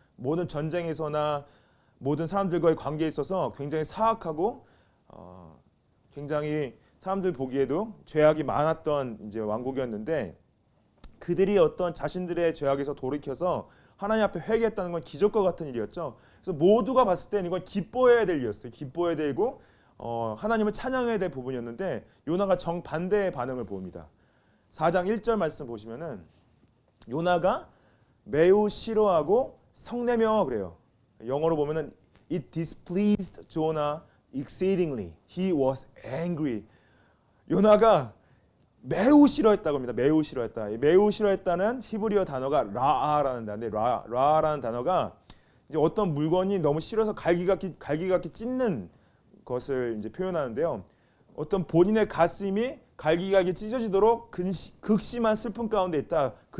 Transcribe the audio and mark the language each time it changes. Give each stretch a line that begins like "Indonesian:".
Korean: 모든 전쟁에서나 모든 사람들과의 관계에 있어서 굉장히 사악하고 굉장히 사람들 보기에도 죄악이 많았던 이제 왕국이었는데, 그들이 어떤 자신들의 죄악에서 돌이켜서 하나님 앞에 회개했다는 건 기적과 같은 일이었죠. 그래서 모두가 봤을 때는 이건 기뻐해야 될 일이었어요. 기뻐해야 되고 하나님을 찬양해야 될 부분이었는데 요나가 정반대의 반응을 보입니다. 4장 1절 말씀 보시면은 요나가 매우 싫어하고 성내며 그래요.
English: 영어로 보면은 It displeased Jonah exceedingly. He was angry.
Korean: 요나가 매우 싫어했다고 합니다. 매우 싫어했다. 매우 싫어했다는 히브리어 단어가 라아라는 단어인데, 라아라는 단어가 이제 어떤 물건이 너무 싫어서 갈기갈기 찢는 것을 이제 표현하는데요. 어떤 본인의 가슴이 갈기갈기 찢어지도록 극심한 슬픔 가운데 있다.